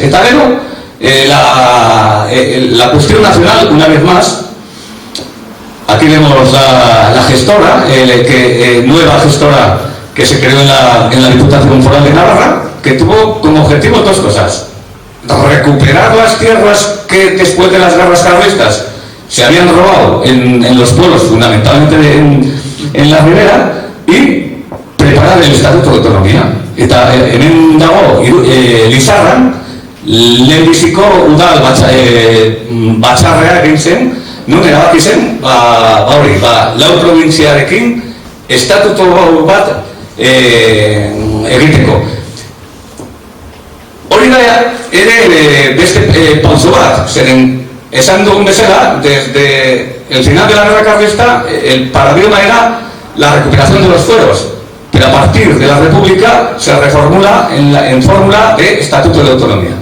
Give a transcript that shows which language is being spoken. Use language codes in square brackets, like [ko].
[eu] Eta gero, [es] la cuestión nacional, una vez más, aquí vemos la gestora, nueva gestora que se creó en la Diputación Foral de Navarra, que tuvo como objetivo dos cosas: recuperar las tierras que después de las guerras carlistas se habían robado en los pueblos, fundamentalmente en la ribera, y preparar el Estatuto de Autonomía. [eu] Eta hemen dago Lizarran, lehenbiziko udal batzarrea egin zen, non erabaki zen, lau probintziarekin estatuto bat egiteko. Hori da ere beste pauso bat, zeren esan dugun bezala, [es] desde el final de la guerra carlista, el paradigma era la recuperación de los fueros, pero a partir de la República se reformula en fórmula de Estatuto de Autonomía.